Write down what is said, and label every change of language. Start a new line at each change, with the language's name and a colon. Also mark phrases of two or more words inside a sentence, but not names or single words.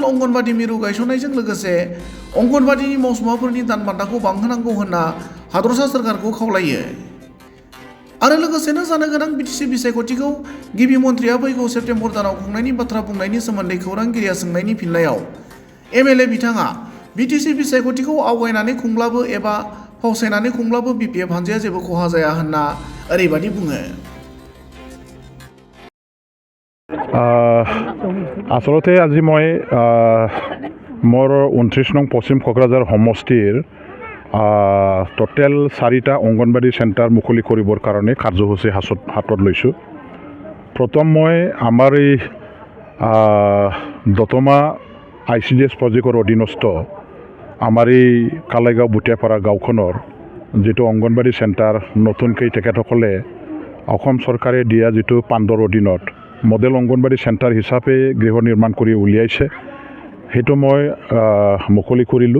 Bodo: अंगनबादि मिरु गायसननायजों लोगोसे अंगनबादिनि मावसुमाफोरनि दान बान्थाखौ बांहोनांगौ होनना हादरसा सोरखारखौ खावलायो आरो लोगोसेनो जानो गोनां बिटिसि बिसायख'थिखौ गिबि मन्थ्रिया फैगौ सेप्तेम्बर दानाव खुंनायनि बाथ्रा बुंनायनि सोमोन्दै खौरांगिरिया सोंनायनि फिननायाव एमएलए बिथाङा बिटिसि बिसायख'थिखौ आवगायनानै खुंब्लाबो एबा फावसायनानै खुंब्लाबो बिपिएफ हान्जाया जेबो खहा जाया होनना ओरैबादि बुङो।
Assamese: आसलते আজি মই মোৰ 29 নং পশ্চিম কোকৰাঝাৰ সমষ্টিৰ টোটেল 4টা অংগনবাড়ী চেণ্টাৰ মুকলি কৰিবৰ কাৰণে কাৰ্যসূচী হাতত লৈছোঁ। প্ৰথম মই আমাৰ এই দতমা ICDS প্ৰজেক্টৰ অধীনস্থ আমাৰ এই কালাইগাঁও বুটিয়াপাৰা গাঁওখনৰ যিটো অংগনবাড়ী চেণ্টাৰ নতুনকৈ তেখেতসকলে অসম চৰকাৰে দিয়া যিটো পাণ্ডৰ অধীনত মডেল অংগনবাড়ী চেণ্টাৰ হিচাপে গৃহ নিৰ্মাণ কৰি উলিয়াইছে, সেইটো মই মুকলি কৰিলোঁ।